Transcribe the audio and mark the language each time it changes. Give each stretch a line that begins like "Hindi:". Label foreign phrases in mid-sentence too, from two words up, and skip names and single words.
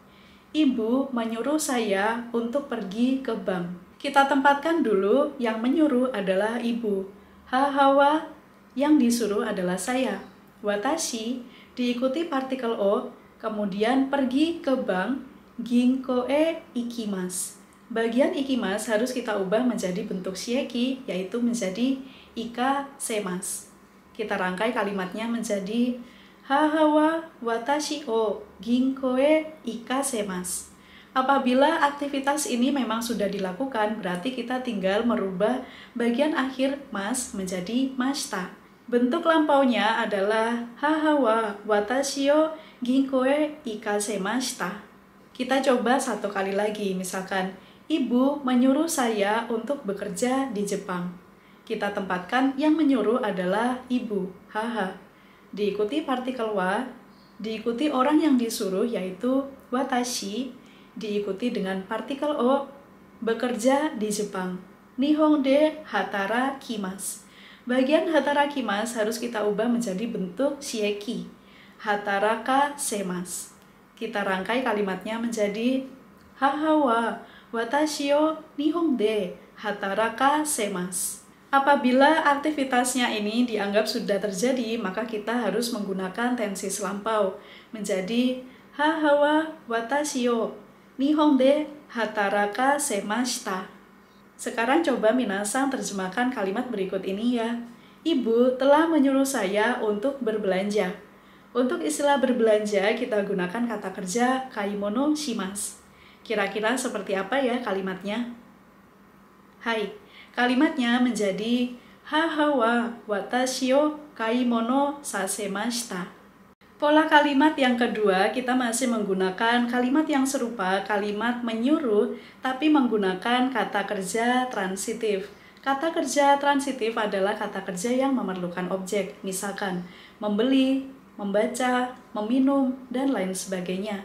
Indonesian: Ibu menyuruh saya untuk pergi ke bank. Kita tempatkan dulu yang menyuruh adalah ibu. Hahawa yang disuruh adalah saya. Watashi diikuti partikel o, kemudian pergi ke bank,
Japanese: 銀行へ行きます.
Indonesian: Bagian ikimas harus kita ubah menjadi bentuk shieki, yaitu menjadi ikasemas. Kita rangkai kalimatnya menjadi
Japanese: 母は私を銀行へ行かせます.
Indonesian: Apabila aktivitas ini memang sudah dilakukan, berarti kita tinggal merubah bagian akhir mas menjadi mashita. Bentuk lampaunya adalah
Japanese: 母は私を銀行へ行かせました.
Indonesian: Kita coba satu kali lagi, misalkan ibu menyuruh saya untuk bekerja di Jepang. Kita tempatkan yang menyuruh adalah ibu, haha. Diikuti partikel wa, diikuti orang yang disuruh yaitu watashi, diikuti dengan partikel o, bekerja di Jepang.
Japanese: 日本で働きます.
Indonesian: Bagian hatarakimasu harus kita ubah menjadi bentuk shieki, hatarakasemas. Kita rangkai kalimatnya menjadi
Japanese: 母は私を日本で働かせます.
Indonesian: Apabila aktivitasnya ini dianggap sudah terjadi, maka kita harus menggunakan tensis lampau menjadi
Japanese: 母は私を日本で働かせました.
Indonesian: Sekarang coba minasan terjemahkan kalimat berikut ini ya. Ibu telah menyuruh saya untuk berbelanja. Untuk istilah berbelanja kita gunakan kata kerja
Japanese: 買い物します.
Indonesian: Kira-kira seperti apa ya kalimatnya? Hai, kalimatnya menjadi
Japanese: 母は私を買い物させました.
Indonesian: Pola kalimat yang kedua, kita masih menggunakan kalimat yang serupa, kalimat menyuruh, tapi menggunakan kata kerja transitif. Kata kerja transitif adalah kata kerja yang memerlukan objek, misalkan membeli, membaca, meminum, dan lain sebagainya.